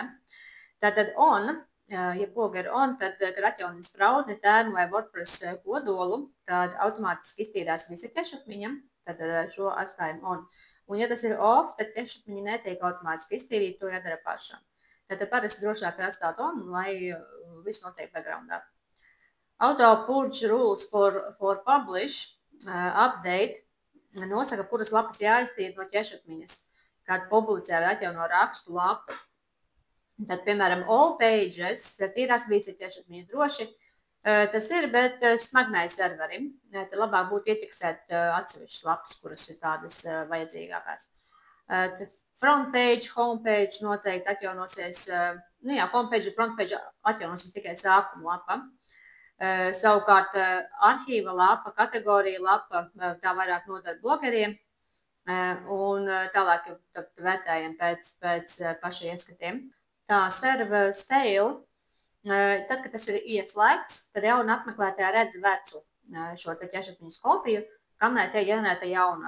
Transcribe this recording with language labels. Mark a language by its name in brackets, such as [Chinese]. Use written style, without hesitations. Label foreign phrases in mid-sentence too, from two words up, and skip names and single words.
[Latvian] Tātad on, ja poga ir on, tad, kad atjaunis spraudni, tērnu vai WordPress kodolu, tad automātiski iztīrās visi cache-atmiņa, tad šo atstājam on. Un ja tas ir off, tad cache-atmiņa netiek automātiski iztīrīt, to jādara pašam. Tātad parasti drošāk ir atstāt on, lai viss notiek backgroundā. [English] Auto purge rules for publish update [Latvian] nosaka, kuras lapas jāiztīra no cache-atmiņas, kad publicē vai atjauno rakstu lapu. Tad, piemēram, [English] all pages, [Latvian] tīrās visi cache-atmiņa droši. Tas ir, bet smagnēji serverim. Tad labāk būtu ieķeksēt atsevišķas lapas, kuras ir tādas vajadzīgākās. [English] Front page, home page [Latvian] noteikti atjaunosies. [English] Home page [Latvian] un [English] front page [Latvian] atjaunosies tikai sākuma lapa. Savukārt arhīva lapa, kategorija lapa, tā vairāk nodara blogeriem un tālāk vērtējam pēc paša ieskatiem. Tā [English] server stale, [Latvian] tad, kad tas ir ieslēgts, tad jauna apmeklētāja redz vecu šo te cache-atmiņas kopiju, kamēr tiek ģenerēta jaunā.